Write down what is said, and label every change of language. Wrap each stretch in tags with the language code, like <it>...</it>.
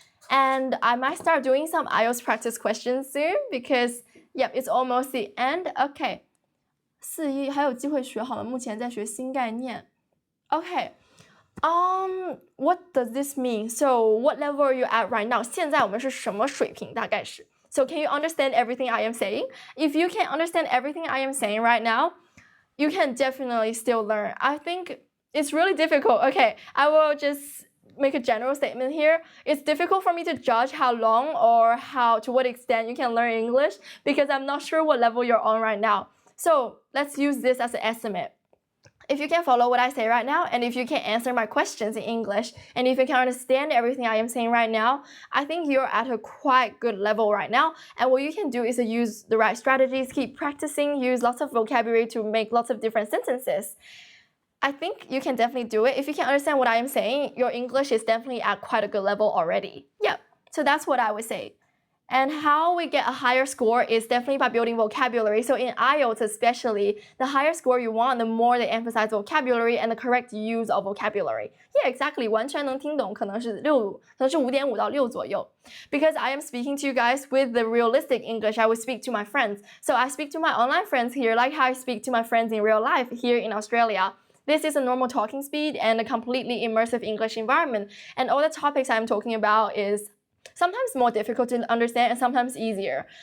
<en>And I might start doing some IELTS practice questions soon because yep, it's almost the end.</en> <zh>Okay. 4-1还有机会学好吗？目前在学新概念。Okay.</zh> <en>What does this mean? So what level are you at right now?</en> <zh>现在我们是什么水平大概是？</zh> <en>So can you understand everything I am saying? If you can understand everything I am saying right now, you can definitely still learn. I think it's really difficult. Okay, I will just make a general statement here. It's difficult for me to judge how long or to what extent you can learn English because I'm not sure what level you're on right now. So let's use this as an estimate. If you can follow what I say right now, and if you can answer my questions in English, and if you can understand everything I am saying right now, I think you're at a quite good level right now. And what you can do is to use the right strategies, keep practicing, use lots of vocabulary to make lots of different sentences. I think you can definitely do it. If you can understand what I am saying, your English is definitely at quite a good level already. Yep, so that's what I would say. And how we get a higher score is definitely by building vocabulary. So in IELTS especially, the higher score you want, the more they emphasize vocabulary and the correct use of vocabulary. Yeah, exactly.</en> <zh>完全能听懂可能是5.5到6左右.</zh> <en>Because I am speaking to you guys with the realistic English I would speak to my friends. So I speak to my online friends here like how I speak to my friends in real life here in Australia. This is a normal talking speed and a completely immersive English environment. And all the topics I'm talking about is sometimes more difficult to understand and sometimes easier.</en>